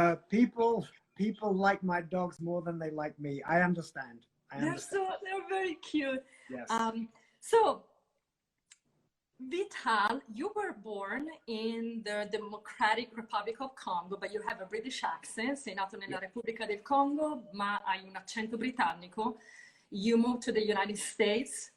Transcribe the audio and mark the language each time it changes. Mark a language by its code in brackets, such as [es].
[en] People like my dogs more than they like me. I understand. They're very cute. Yes. So, Vital, you were born in the Democratic Republic of Congo, but you have a British accent. [it] Sei nato nella Repubblica del Congo, ma hai un accento britannico. [en] You moved to the United States.